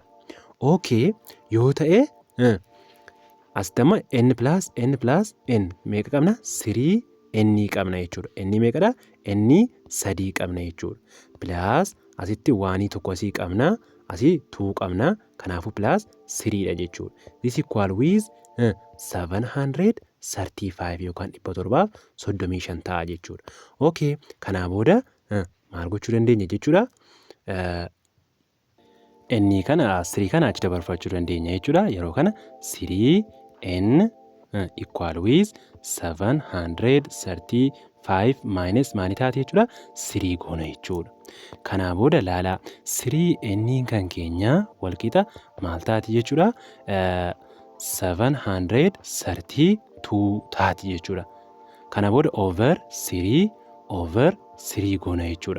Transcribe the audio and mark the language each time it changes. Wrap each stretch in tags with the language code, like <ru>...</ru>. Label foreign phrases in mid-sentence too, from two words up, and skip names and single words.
<om>Okay, yoo ta'e asitama n plus n meeqa qabna? 3 n qabna jechuudha. N meeqadha? N 3 qabna jechuudha. Plus asitti 1 tokko asii qabna, asii 2 qabna. Kanaafuu plus 3 dha jechuudha.</om> <en>This equal with</en> <om>735 yookaan 735 ta'a jechuudha. Okay, kanaa booda maal gochuu dandeenya jechuudha? N kana 3 kana achi dabarfachuu dandeenya jechuudha. Yeroo kana 3n</om> <en>equal with</en> <om>735 minus maal taate jechuudha? 3 goona jechuudha. Kanaa booda laala 3n kan keenya walqixa maal taate jechuudha? 732 taati jechuudha. Kana booda over 3 goona jechuudha.</om>